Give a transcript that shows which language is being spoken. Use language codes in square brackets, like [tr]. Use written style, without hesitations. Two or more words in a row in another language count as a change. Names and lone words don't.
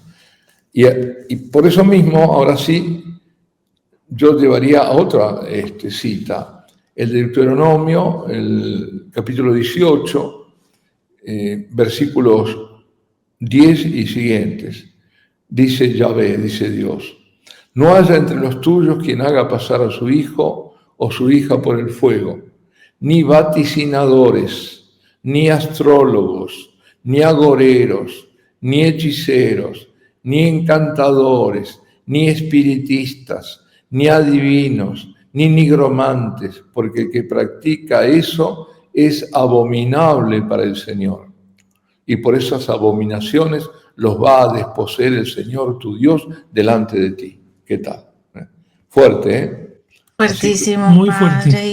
[es] Y por eso mismo, ahora sí, yo llevaría a otra cita, el Deuteronomio, el capítulo 18, versículos 10 y siguientes. Dice Yahvé, dice Dios, no haya entre los tuyos quien haga pasar a su hijo o su hija por el fuego, ni vaticinadores, ni astrólogos, ni agoreros, ni hechiceros, ni encantadores, ni espiritistas, ni adivinos, ni nigromantes, porque el que practica eso es abominable para el Señor. Y por esas abominaciones los va a desposeer el Señor tu Dios delante de ti. ¿Qué tal? Fuerte, ¿eh? Fuertísimo, muy padre. fuerte.